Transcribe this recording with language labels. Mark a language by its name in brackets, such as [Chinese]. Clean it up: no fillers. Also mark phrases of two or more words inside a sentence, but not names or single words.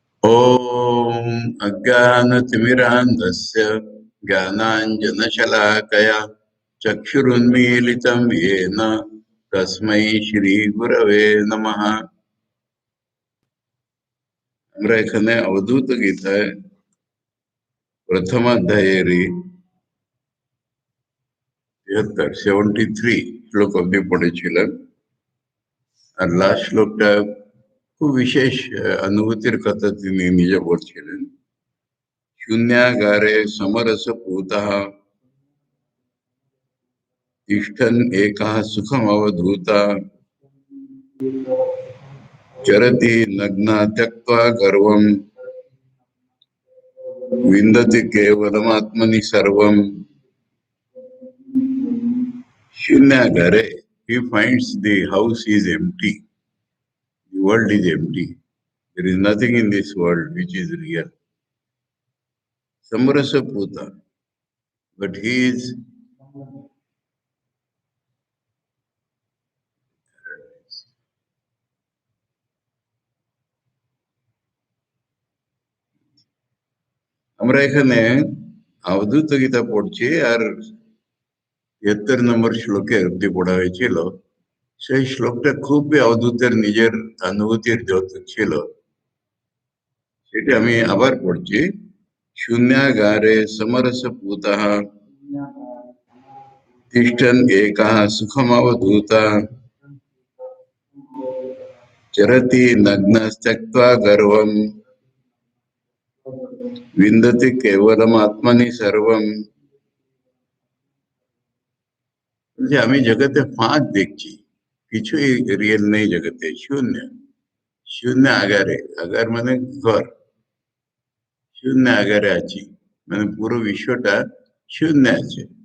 [Sanskrit] ॐ अज्ञानतिमिरान्धस्य ज्ञानाञ्जनशलाकया चक्षुरुन्मीलितं येन तस्मै श्रीगुरवे नमः। [Bangla] আমরা এখানে অবধূত গীতায় প্রথম অধ্যায়েরই 73 শ্লোক অব্দি পড়েছিলেন। আর লাস্ট শ্লোকটা খুব বিশেষ অনুভূতির কথা তিনি নিজে বলছিলেন। [Sanskrit] शून्यागारे समरसपूतः तिष्ठन् एकः सुखमवधूतः चरति नग्ना त्यक्त्वा गर्वं विन्दति केवलमात्मनि सर्वं। [English] शून्यागारे he finds the house is empty, the world is empty, there is nothing in this world which is real. [Bangla] Samarasaputa, [English] but he is [Bangla] আমরা এখানে অবধূত গীতা পড়ছি আর ৭৩ নম্বর শ্লোকে অব্দি পড়া হয়েছিল। সেই শ্লোকটা খুবই অবধূতের নিজের অনুভূতির দ্যোতক ছিল, সেটা আমি আবার পড়ছি। [Sanskrit] शून्यागारे समरसपूतः तिष्ठन् एकः सुखमवधूतः चरति नग्नस्त्यक्त्वा गर्वं विन्दति केवलमात्मनि सर्वं। [Bangla] যে আমি জগতে ফাঁক দেখছি, কিছুই রিয়েল নেই জগতে, শূন্য। শূন্য আগারে, আগার মানে ঘর, শূন্য আগারে আছি, মানে পুরো বিশ্বটা শূন্য আছে।